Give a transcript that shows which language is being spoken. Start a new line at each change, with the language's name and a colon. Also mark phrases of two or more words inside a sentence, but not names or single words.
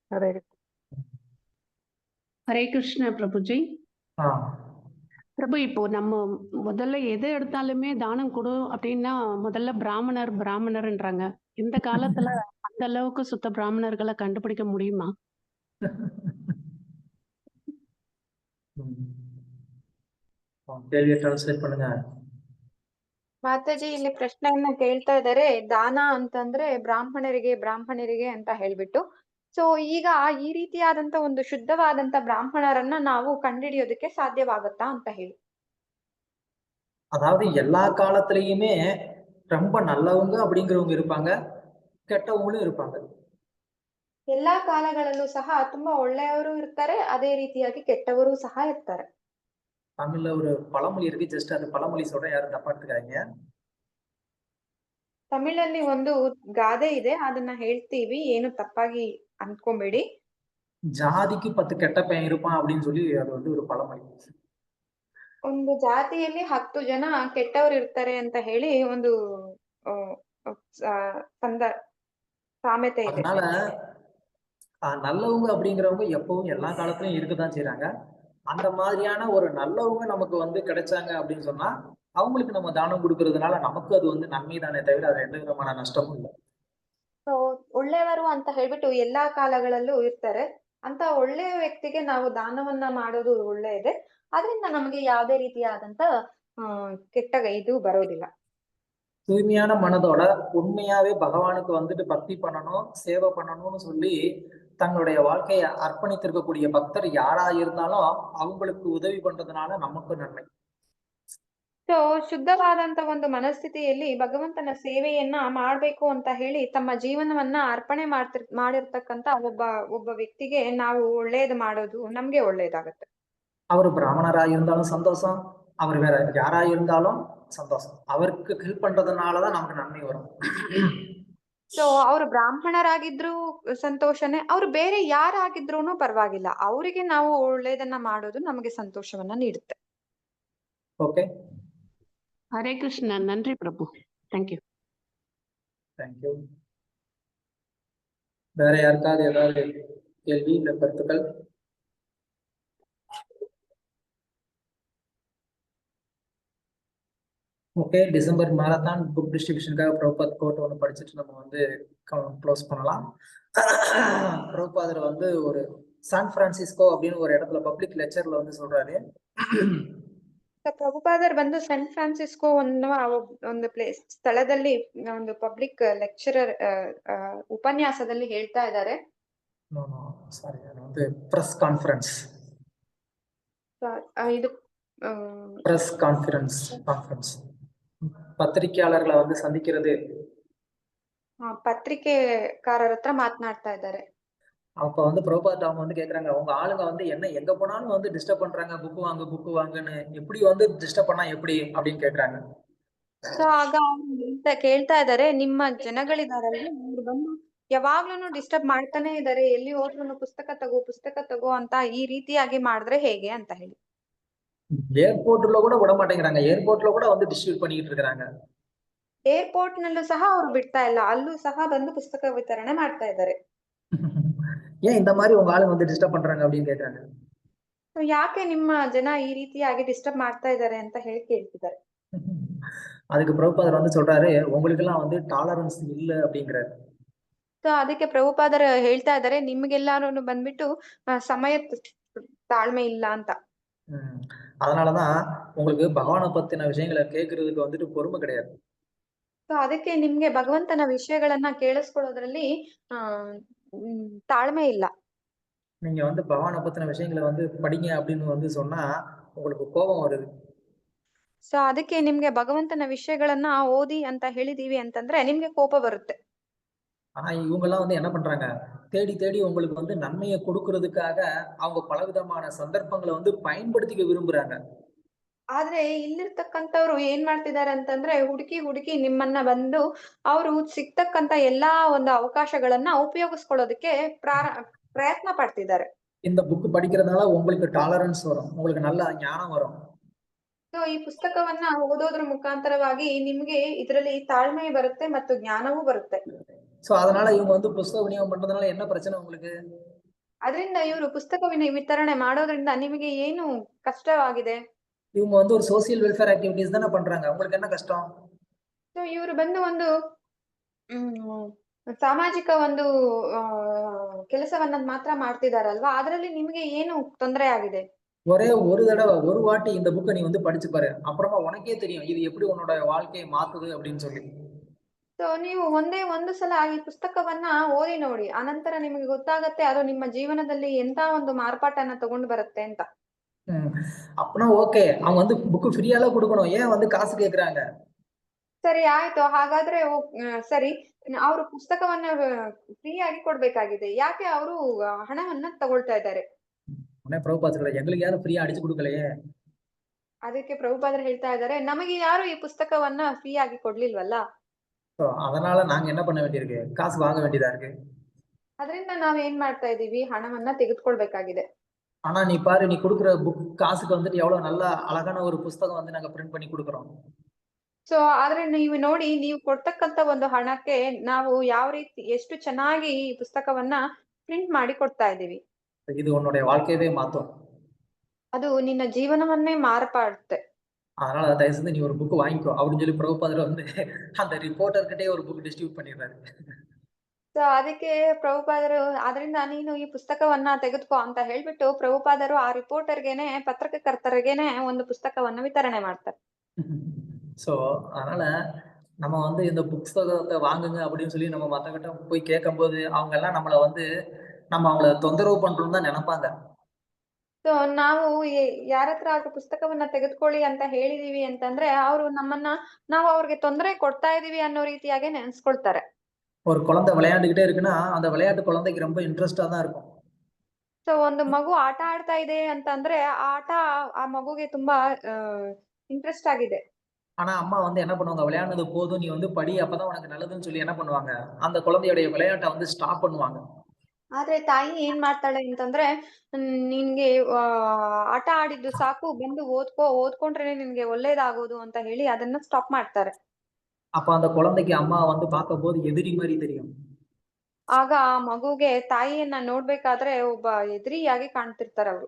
Tamil: ஹரே கிருஷ்ண பிரபுஜி. பிரபு, இப்போ நம்ம முதல்ல எதை எடுத்தாலுமே தானம் கொடு அப்படின்னா முதல்ல பிராமணர்ன்றாங்க. இந்த காலத்துல அந்த அளவுக்கு சுத்த பிராமணர்களை கண்டுபிடிக்க முடியுமா? கேளிய ட்ரான்ஸ்லேட் பண்ணுங்க.
Kannada: ಮಾತಾಜಿ ಇಲ್ಲಿ ಪ್ರಶ್ನೆಯನ್ನ ಕೇಳ್ತಾ ಇದ್ದಾರೆ, ದಾನ ಅಂತಂದ್ರೆ ಬ್ರಾಹ್ಮಣರಿಗೆ ಅಂತ ಹೇಳ್ಬಿಟ್ಟು. ಸೊ ಈಗ ಈ ರೀತಿಯಾದಂತ ಒಂದು ಶುದ್ಧವಾದಂತ ಬ್ರಾಹ್ಮಣರನ್ನ ನಾವು ಕಂಡುಹಿಡಿಯೋದಕ್ಕೆ ಸಾಧ್ಯವಾಗುತ್ತಾ ಅಂತ ಹೇಳಿ.
Tamil: அதாவது எல்லா காலத்திலயுமே ரொம்ப நல்லவங்க அப்படிங்கிறவங்க இருப்பாங்க, ಕೆಟ್ಟவங்களும் இருப்பாங்க.
Kannada: ಎಲ್ಲಾ ಕಾಲಗಳಲ್ಲೂ ಸಹ ತುಂಬಾ ಒಳ್ಳೆಯವರು ಇರ್ತಾರೆ, ಅದೇ ರೀತಿಯಾಗಿ ಕೆಟ್ಟವರು ಸಹ ಇರ್ತಾರೆ.
Tamil: தமிழ்ல ஒரு பழமொழி இருக்கு, ஜஸ்ட் அது பழமொழி சொல்றேன், யாரும் தப்பா எடுத்துக்காதீங்க.
Kannada: ತಮಿಳಲ್ಲಿ ಒಂದು ಗಾದೆ ಇದೆ, ಅದನ್ನ ಹೇಳ್ತೀವಿ, ಏನು ತಪ್ಪಾಗಿ ಅನ್ಕೊಂಬೇಡಿ.
Tamil: ஜாதிக்கு 10 கெட்ட பையன் இருப்பான் அப்படின்னு சொல்லி அது வந்து ஒரு பழமொழி.
Kannada: ಒಂದು ಜಾತಿಯಲ್ಲಿ 10 ಜನ ಕೆಟ್ಟವರು ಇರ್ತಾರೆ ಅಂತ ಹೇಳಿ ಒಂದು ಸಾಮೆತೆ ಇದೆ.
Tamil: அதனால நல்லவங்க அப்படிங்கிறவங்க எப்பவும் எல்லா காலத்திலயும் இருக்கதான் செய்யறாங்க. அந்த மாதிரியான ஒரு நல்லவங்க நமக்கு வந்து கிடைச்சாங்க அப்படின்னு சொன்னா அவங்களுக்கு நம்ம தானம் கொடுக்கறதுனால நமக்கு அது வந்து நன்மை தானே தவிர அது எந்த விதமான நஷ்டமும் இல்லை.
Kannada: ಸೊ ಒಳ್ಳೆಯವರು ಅಂತ ಹೇಳ್ಬಿಟ್ಟು ಎಲ್ಲಾ ಕಾಲಗಳಲ್ಲೂ ಇರ್ತಾರೆ. ಅಂತ ಒಳ್ಳೆಯ ವ್ಯಕ್ತಿಗೆ ನಾವು ದಾನವನ್ನ ಮಾಡೋದು ಒಳ್ಳೆಯದೇ. ಅದರಿಂದ ನಮಗೆ ಯಾವುದೇ ರೀತಿಯಾದಂತ ಕೆಟ್ಟ ಇದು ಬರೋದಿಲ್ಲ.
Tamil: தூய்மையான மனதோட உண்மையாவே பகவானுக்கு வந்துட்டு பக்தி பண்ணணும், சேவை பண்ணணும்னு சொல்லி தங்களுடைய வாழ்க்கையை அர்ப்பணித்திருக்கக்கூடிய பக்தர் யாரா இருந்தாலும் அவங்களுக்கு உதவி பண்றதுனால நமக்கு நன்மை.
Kannada: ಸೊ ಶುದ್ಧವಾದಂತ ಒಂದು ಮನಸ್ಥಿತಿಯಲ್ಲಿ ಭಗವಂತನ ಸೇವೆಯನ್ನ ಮಾಡ್ಬೇಕು ಅಂತ ಹೇಳಿ ತಮ್ಮ ಜೀವನವನ್ನ ಅರ್ಪಣೆ ಮಾಡಿರ್ತಕ್ಕಂತ ಒಬ್ಬ ವ್ಯಕ್ತಿಗೆ ನಾವು ಒಳ್ಳೇದು ಮಾಡೋದು ನಮ್ಗೆ ಒಳ್ಳೇದಾಗತ್ತೆ.
Tamil: அவர் பிராமணரா இருந்தாலும் சந்தோஷம், அவர் வேற யாரா இருந்தாலும் சந்தோஷம். அவருக்கு ஹெல்ப் பண்றதுனாலதான் நமக்கு நன்மை வரும்.
Kannada: ಸೊ ಅವ್ರು ಬ್ರಾಹ್ಮಣರಾಗಿದ್ರು ಸಂತೋಷನೇ, ಅವ್ರು ಬೇರೆ ಯಾರಾಗಿದ್ರೂನು ಪರವಾಗಿಲ್ಲ, ಅವರಿಗೆ ನಾವು ಒಳ್ಳೇದನ್ನ ಮಾಡೋದು ನಮಗೆ ಸಂತೋಷವನ್ನ ನೀಡುತ್ತೆ.
Tamil: ஓகே, ஹரே கிருஷ்ணா. நன்றி பிரபு. தேங்க்யூ. தேங்க்யூ. வேற யாருக்காவது ஏதாவது கேள்வி இல்ல கருத்துக்கள்? ஓகே,
English: December marathon book distribution
Tamil: பிரபுபாத் கோட் ஒன்று படிச்சுட்டு நம்ம வந்து க்ளோஸ் பண்ணலாம். பிரபுபாதர் வந்து ஒரு சான் பிரான்சிஸ்கோ அப்படின்னு ஒரு இடத்துல
English: public lecture
Tamil: வந்து சொல்றாரு.
Kannada: ಪ್ರಭುಪಾದರ್ ಬಂದು ಸ್ಯಾನ್ ಫ್ರಾನ್ಸಿಸ್ಕೋ ಅನ್ನುವ ಒಂದು ಸ್ಥಳದಲ್ಲಿ ಒಂದು
English: public lecturer
Kannada: ಉಪನ್ಯಾಸದಲ್ಲಿ ಹೇಳ್ತಾ ಇದ್ದಾರೆ. ಸಾರಿ,
Tamil: வந்து
English: press conference,
Kannada: ಇದು
English: press conference
Tamil: பத்திரிகையாளர்களை வந்து சந்திக்கிறது.
Kannada: ಪತ್ರಿಕೆಕಾರರ ಹತ್ರ ಮಾತನಾಡ್ತಾ ಇದ್ದಾರೆ.
Tamil: அப்ப வந்து பிரபுபாத் அவங்க வந்து கேக்குறாங்க, உங்க ஆளுங்க வந்து என்ன எங்க போனாலும் வந்து டிஸ்டர்ப் பண்றாங்க, புக்கு வாங்குன்னு, எப்படி வந்து டிஸ்டர்ப் பண்ணா எப்படி அப்படின்னு கேக்குறாங்க.
Kannada: ಸೊ ಆಗ ಕೇಳ್ತಾ ಇದ್ದಾರೆ, ನಿಮ್ಮ ಜನಗಳಿದಾರಲ್ಲ, ಅವ್ರು ಬಂದು ಯಾವಾಗ್ಲೂ ಡಿಸ್ಟರ್ಬ್ ಮಾಡ್ತಾನೆ ಇದ್ದಾರೆ, ಎಲ್ಲಿ ಹೋದ್ರು ಪುಸ್ತಕ ತಗೋ ಅಂತ ಈ ರೀತಿಯಾಗಿ ಮಾಡಿದ್ರೆ ಹೇಗೆ ಅಂತ ಹೇಳಿ.
Tamil: ಏರ್ಪೋರ್ಟ್ல கூட விட மாட்டேங்கிறாங்க, ಏರ್ಪೋರ್ಟ್ல கூட வந்து டிஸ்ட்ரிபியூட் பண்ணிட்டு இருக்காங்க.
Kannada: ಏರ್ಪೋರ್ಟ್ ನಲ್ಲೂ ಸಹ ಅವ್ರು ಬಿಡ್ತಾ ಇಲ್ಲ, ಅಲ್ಲೂ ಸಹ ಬಂದು ಪುಸ್ತಕ ವಿತರಣೆ ಮಾಡ್ತಾ ಇದ್ದಾರೆ.
Tamil: ஏன் இந்த மாதிரி உங்க ஆளுங்க வந்து டிஸ்டர்ப் பண்றாங்க அப்படின்னு கேக்குறாங்க.
Kannada: ಯಾಕೆ ನಿಮ್ಮ ಜನ ಈ ರೀತಿಯಾಗಿ ಡಿಸ್ಟರ್ಬ್ ಮಾಡ್ತಾ ಇದ್ದಾರೆ ಅಂತ ಹೇಳಿ ಕೇಳ್ತಿದ್ದಾರೆ.
Tamil: அதுக்கு பிரபுபாதர் வந்து சொல்றாரு, உங்களுக்கெல்லாம் வந்து டாலரன்ஸ் இல்ல அப்படிங்கிறாரு.
Kannada: ಸೊ ಅದಕ್ಕೆ ಪ್ರಭುಪಾದರು ಹೇಳ್ತಾ ಇದ್ದಾರೆ, ನಿಮ್ಗೆಲ್ಲಾರು ಬಂದ್ಬಿಟ್ಟು ಸಮಯ ತಾಳ್ಮೆ ಇಲ್ಲ ಅಂತ.
Tamil: அதனாலதான் உங்களுக்கு பகவானை பத்தின விஷயங்களை கேட்கறதுக்கு வந்துட்டு பொறுமை கிடையாது.
Kannada: ಸೊ ಅದಕ್ಕೆ ನಿಮ್ಗೆ ಭಗವಂತನ ವಿಷಯಗಳನ್ನ ಕೇಳಿಸ್ಕೊಳ್ಳೋದ್ರಲ್ಲಿ ತಾಳ್ಮೆ ಇಲ್ಲ.
Tamil: நீங்க வந்து பகவானை பத்தின விஷயங்களை வந்து படிங்க அப்படின்னு வந்து சொன்னா உங்களுக்கு கோபம் வருது.
Kannada: ಸೊ ಅದಕ್ಕೆ ನಿಮ್ಗೆ ಭಗವಂತನ ವಿಷಯಗಳನ್ನ ಓದಿ ಅಂತ ಹೇಳಿದೀವಿ ಅಂತಂದ್ರೆ ನಿಮ್ಗೆ ಕೋಪ ಬರುತ್ತೆ.
Tamil: ஆனா இவங்க எல்லாம் வந்து என்ன பண்றாங்க, தேடி தேடி உங்களுக்கு வந்து நன்மையை கொடுக்கறதுக்காக அவங்க பலவிதமான சந்தர்ப்பங்களை வந்து பயன்படுத்திக்க விரும்புறாங்க.
Kannada: ಆದ್ರೆ ಇಲ್ಲಿರ್ತಕ್ಕಂಥವ್ರು ಏನ್ ಮಾಡ್ತಿದ್ದಾರೆ ಅಂತಂದ್ರೆ ಹುಡುಕಿ ಹುಡುಕಿ ನಿಮ್ಮನ್ನ ಬಂದು ಅವರು ಸಿಗ್ತಕ್ಕಂತ ಎಲ್ಲಾ ಒಂದು ಅವಕಾಶಗಳನ್ನ ಉಪಯೋಗಿಸ್ಕೊಳ್ಳೋದಕ್ಕೆ ಪ್ರಯತ್ನ ಪಡ್ತಿದ್ದಾರೆ.
Tamil: இந்த புக் படிக்கிறதுனால உங்களுக்கு டாலரன்ஸ் வரும், உங்களுக்கு நல்ல ஞானம் வரும்.
Kannada: ಸೊ ಈ ಪುಸ್ತಕವನ್ನ ಓದೋದ್ರ ಮುಖಾಂತರವಾಗಿ ನಿಮ್ಗೆ ಇದರಲ್ಲಿ ತಾಳ್ಮೆ ಬರುತ್ತೆ ಮತ್ತು ಜ್ಞಾನವೂ ಬರುತ್ತೆ.
Tamil: சோ அதனால இவங்க வந்து புஸ்தக விநியோகம் பண்றதுனால என்ன பிரச்சனை உங்களுக்கு?
Kannada: ಅದರಿಂದ ಇವರು ಪುಸ್ತಕ ವಿತರಣೆ ಮಾಡೋದ್ರಿಂದ ನಿಮಗೆ ಏನು ಕಷ್ಟವಾಗಿದೆ?
Tamil: இவங்க வந்து ஒரு
English: social welfare activities
Tamil: தானே பண்றாங்க, உங்களுக்கு என்ன கஷ்டம்?
Kannada: ಸೊ ಇವರು ಬಂದು ಒಂದು ಸಾಮಾಜಿಕ ಒಂದು ಕೆಲಸವನ್ನ ಮಾತ್ರ ಮಾಡ್ತಿದಾರಲ್ವಾ, ಅದರಲ್ಲಿ ನಿಮಗೆ ಏನು ತೊಂದರೆ ಆಗಿದೆ?
Tamil: ஒரே ஒரு தடவை ஒரு வாட்டி இந்த புக்கை நீ வந்து படிச்சு பாரு, அப்புறமா உனக்கே தெரியும் இது எப்படி உன்னோட வாழ்க்கையை மாத்துது அப்படின்னு சொல்லி.
Kannada: ಸೊ ನೀವು ಒಂದೇ ಒಂದು ಸಲ ಈ ಪುಸ್ತಕವನ್ನ ಓದಿ ನೋಡಿ, ಅನಂತರ ನಿಮಗೆ ಗೊತ್ತಾಗತ್ತೆ ಅದು ನಿಮ್ಮ ಜೀವನದಲ್ಲಿ ಎಂತ ಒಂದು ಮಾರ್ಪಾಟನ್ನ ತಗೊಂಡು ಬರುತ್ತೆ ಅಂತ.
Tamil: அப்பனா ஓகே, அவங்க வந்து
English: book free
Tamil: கொடுக்கணும், ஏன் வந்து காசு கேக்குறாங்க?
Kannada: ಸರಿ ಆಯ್ತು, ಹಾಗಾದ್ರೆ ಸರಿ, ಅವರು ಪುಸ್ತಕವನ್ನ ಫ್ರೀ ಆಗಿ ಕೊಡ್ಬೇಕಾಗಿದೆ, ಯಾಕೆ ಅವರು ಹಣವನ್ನ ತಗೊಳ್ತಾ ಇದ್ದಾರೆ?
Tamil: ಪ್ರಭುಪಾದರು எங்களுக்கு யாரும் ஃப்ரீயா அடிச்சு கொடுக்கலையே.
Kannada: ಅದಕ್ಕೆ ಪ್ರಭುಪಾದರು ಹೇಳ್ತಾ ಇದ್ದಾರೆ, ನಮಗೆ ಯಾರು ಈ ಪುಸ್ತಕವನ್ನ ಫ್ರೀ ಆಗಿ ಕೊಡ್ಲಿಲ್ವಲ್ಲ.
Tamil: அதனால நாங்க என்ன பண்ண வேண்டியிருக்கு, காசு வாங்க வேண்டியதா இருக்கு.
Kannada: ಅದರಿಂದ ನಾವ್ ಏನ್ ಮಾಡ್ತಾ ಇದೀವಿ, ಹಣವನ್ನ ತೆಗೆದುಕೊಳ್ಬೇಕಾಗಿದೆ.
Tamil: ஆனா நீ பாரு, நீ கொடுக்குற புக் காசுக்கு வந்துட்டு எவ்வளவு நல்ல அழகான ஒரு புஸ்தகம் வந்து நாங்க பிரிண்ட் பண்ணி கொடுக்குறோம்.
Kannada: ಸೊ ಆದ್ರೆ ನೀವು ನೋಡಿ, ನೀವು ಕೊಡ್ತಕ್ಕಂತ ಒಂದು ಹಣಕ್ಕೆ ನಾವು ಯಾವ ರೀತಿ ಎಷ್ಟು ಚೆನ್ನಾಗಿ ಈ ಪುಸ್ತಕವನ್ನ ಪ್ರಿಂಟ್ ಮಾಡಿ ಕೊಡ್ತಾ ಇದೀವಿ.
Tamil: இது உன்னுடைய வாழ்க்கையவே மாத்தும்.
Kannada: ಅದು ನಿನ್ನ ಜೀವನವನ್ನೇ ಮಾರ್ಪಾಡುತ್ತೆ.
Tamil: அதனால தயவு செஞ்சு நீ ஒரு புக் வாங்கிக்கோ அப்படின்னு சொல்லி பிரபுபாதர் வந்து அந்த ரிப்போர்ட்டர் கிட்டே ஒரு
English: book distribute
Tamil: பண்ணிடுறாரு.
Kannada: ಸೊ ಅದಕ್ಕೆ ಪ್ರಭುಪಾದರು, ಅದರಿಂದ ನೀನು ಈ ಪುಸ್ತಕವನ್ನ ತೆಗೆದುಕೋ ಅಂತ ಹೇಳ್ಬಿಟ್ಟು ಪ್ರಭುಪಾದರು ಆ ರಿಪೋರ್ಟರ್ಗೆನೆ, ಪತ್ರಕರ್ತರಿಗೆನೆ ಒಂದು ಪುಸ್ತಕವನ್ನ ವಿತರಣೆ ಮಾಡ್ತಾರೆ.
Tamil: சோ அதனால நம்ம வந்து இந்த புத்தகத்தை வாங்குங்க அப்படின்னு சொல்லி நம்ம மத்தகிட்ட போய் கேட்கும் போது அவங்க எல்லாம் நம்மள வந்து நம்ம அவங்கள தொந்தரவு பண்றோம்னு தான் நினைப்பாங்க.
Kannada: ಸೊ ನಾವು ಯಾರ ಹತ್ರ ಆದ್ರೂ ಪುಸ್ತಕವನ್ನ ತೆಗೆದುಕೊಳ್ಳಿ ಅಂತ ಹೇಳಿದೀವಿ ಅಂತಂದ್ರೆ ಅವರು ನಮ್ಮನ್ನ ನಾವು ಅವ್ರಿಗೆ ತೊಂದರೆ ಕೊಡ್ತಾ ಇದೀವಿ ಅನ್ನೋ ರೀತಿಯಾಗೆ ನೆನ್ಸ್ಕೊಳ್ತಾರೆ.
Tamil: ஒரு குழந்தை விளையாண்டுகிட்டே இருக்குன்னா அந்த விளையாட்டு குழந்தைக்கு ரொம்ப இன்ட்ரெஸ்டா தான் இருக்கும்.
Kannada: ಸೊ ಒಂದು ಮಗು ಆಟ ಆಡ್ತಾ ಇದೆ ಅಂತಂದ್ರೆ ಆ ಆಟ ಆ ಮಗುಗೆ ತುಂಬಾ ಇಂಟ್ರೆಸ್ಟ್ ಆಗಿದೆ.
Tamil: ஆனா அம்மா வந்து என்ன பண்ணுவாங்க, விளையாடுனது போதும், நீ வந்து படி, அப்பதான் உனக்கு நல்லதுன்னு சொல்லி என்ன பண்ணுவாங்க, அந்த குழந்தையுடைய விளையாட்டை வந்து ஸ்டாப் பண்ணுவாங்க.
Kannada: ಆದ್ರೆ ತಾಯಿ ಏನ್ ಮಾಡ್ತಾಳೆ ಅಂತಂದ್ರೆ, ನಿನ್ಗೆ ಆಟ ಆಡಿದ್ದು ಸಾಕು, ಬಂದು ಓದ್ಕೊಂಡ್ರೆ ನಿನ್ಗೆ ಒಳ್ಳೇದಾಗೋದು ಅಂತ ಹೇಳಿ ಅದನ್ನ ಸ್ಟಾಪ್ ಮಾಡ್ತಾರೆ.
Tamil: அப்ப அந்த குழந்தைக்கு அம்மா வந்து பார்க்கும் போது எதிரி மாதிரி தெரியும்.
Kannada: ಆಗ ಆ ಮಗುಗೆ ತಾಯಿಯನ್ನ ನೋಡ್ಬೇಕಾದ್ರೆ ಒಬ್ಬ ಎದುರಿಯಾಗಿ ಕಾಣ್ತಿರ್ತಾರೆ ಅವರು.